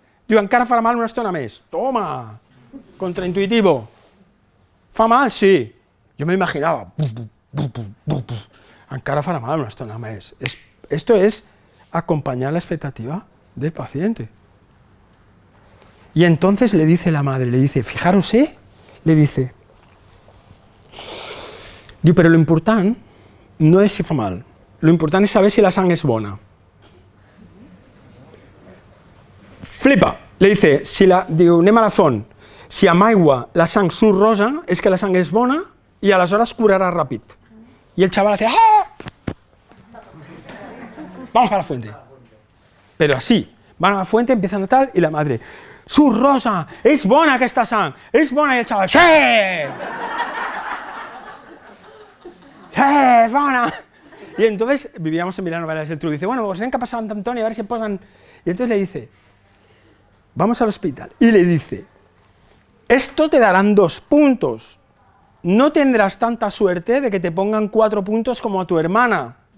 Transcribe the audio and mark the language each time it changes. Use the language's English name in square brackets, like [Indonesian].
[Catalan] Diu, encara farà mal una estona més. [Spanish] Toma, contraintuitivo. [Catalan] Fa mal, sí. [Spanish] Yo me imaginaba, [Catalan] encara farà mal una estona més. [Spanish] Esto es acompañar la expectativa del paciente. Y entonces le dice [Catalan] la madre, le dice, fijaros, le dice, diu, però lo important no és si fa mal, lo important és saber si la sang és bona. [Spanish] Flipa, le dice, [Catalan] diu, anem a la font, si amb aigua la sang surt rosa, és que la sang és bona i aleshores curarà ràpid. [Spanish] I el chaval hace, ¡ah! Vamos para la fuente. Pero así, van a la fuente, empiezan a tal, y la madre, [Catalan] surt rosa, és bona [Spanish] aquesta sang, és bona, i el chaval, ¡sí! [Catalan] ¡Sí, es bona! [Spanish] Y entonces, vivíamos en Milano, Valles del Tru, dice, bueno, pues tienen que pasar a Sant Antoni a ver si posan... Y entonces le dice, vamos al hospital, y le dice, esto te darán 2 puntos, no tendrás tanta suerte de que te pongan 4 puntos como a tu hermana.